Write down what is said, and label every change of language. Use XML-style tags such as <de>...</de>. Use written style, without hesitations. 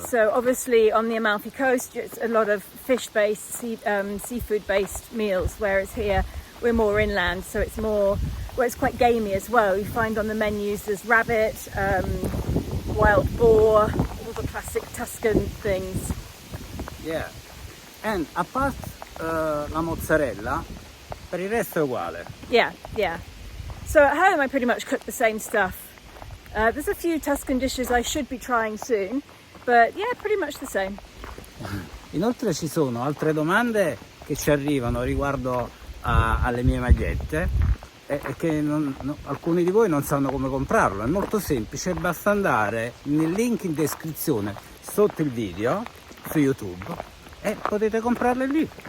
<en>So obviously on the Amalfi Coast it's a lot of fish-based, seafood-based meals, whereas here we're more inland, so it's more, well, it's quite gamey as well. You find on the menus there's rabbit, wild boar, all the classic Tuscan things. Yeah, and apart</en> <it>la mozzarella, per il resto è uguale.</it> <en>Yeah. So at home I pretty much cook the same stuff. There's a few Tuscan dishes I should be trying soon, but yeah, pretty much the same.</en> <it>Inoltre ci sono altre domande che ci arrivano riguardo alle mie magliette e che alcuni di voi non sanno come comprarlo. È molto semplice, basta andare nel link in descrizione sotto il video su YouTube e potete comprarle lì.</it>